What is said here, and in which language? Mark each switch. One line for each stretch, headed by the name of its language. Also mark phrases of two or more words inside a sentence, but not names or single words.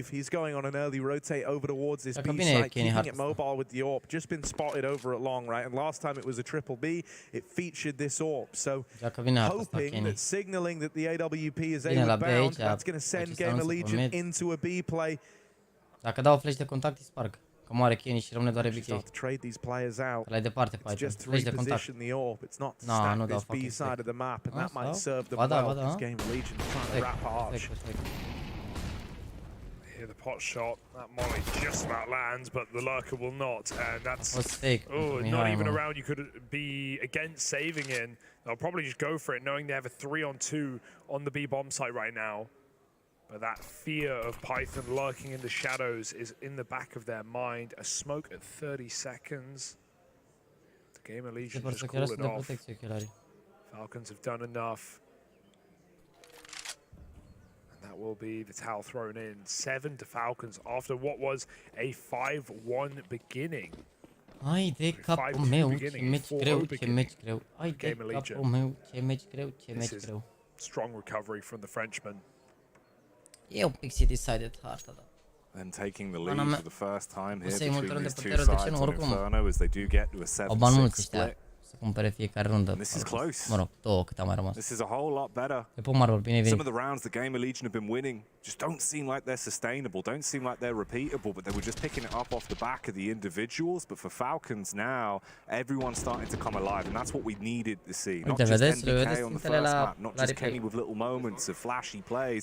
English: He's going on an early rotate over towards this B site, keeping it mobile with the AWP. Just been spotted over at long, right? And last time it was a triple B, it featured this AWP. So hoping that signaling that the AWP is A-bound, that's going to send Gamerlegion into a B play.
Romanian: Dacă dau flash de contact, îi sparg. Că moare Kenny și rămâne doar NBK. Că la e departe fight. Flash de contact. No, nu dau
English: fucking fake.
Romanian: Ba da.
English: Here the pot shot, that molly just about lands, but the lurker will not, and that's not even a round you could be against saving in. They'll probably just go for it, knowing they have a 3-on-2 on the B bomb site right now. But that fear of Python lurking in the shadows is in the back of their mind. A smoke at 30 seconds. The Gamerlegion just call it off. Falcons have done enough. will be the towel thrown in. 7 to Falcons after what was a 5-1 beginning.
Romanian: Hai de capul meu, ce meci greu, ce meci greu. Hai de capul meu, ce meci greu, ce meci greu.
English: Strong recovery from the Frenchman.
Romanian: E un pic decided harta, da.
English: And taking the lead for the first time here between these two sides on Inferno as they do get to a 7-6 split.
Romanian: Să cumpere fiecare rundă.
English: This is close.
Romanian: Mă rog, 2 cât a mai rămas.
English: This is a whole lot better. Some of the rounds the Gamerlegion have been winning just don't seem like they're sustainable, don't seem like they're repeatable, but they were just picking it up off the back of the individuals. But for Falcons now, everyone's starting to come alive, and that's what we needed to see. Not just NBK on the first map, not just Kenny with little moments of flashy plays.